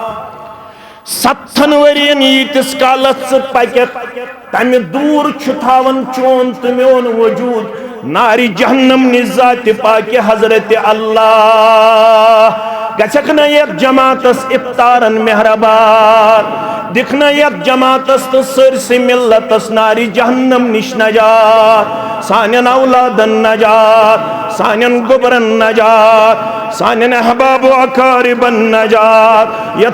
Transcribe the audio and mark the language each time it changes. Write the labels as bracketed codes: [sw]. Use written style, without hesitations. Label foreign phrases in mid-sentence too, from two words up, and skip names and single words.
[ks] 7 वरियन यीतिस कालस पकत तमि दूर थवन चोन तो मोन वजूद नारी जहन्नम निजात पाक हजरत अल्लाह गछक न यत जमातस इफ्तारन मेहरबान दिखना यत जमातस तो सरसी मिल्लतस नारी जहन्नम निश नजात सानन औलादन नजात सानन गुबरन नजात सानन अहबाब अकारिबन नजात यत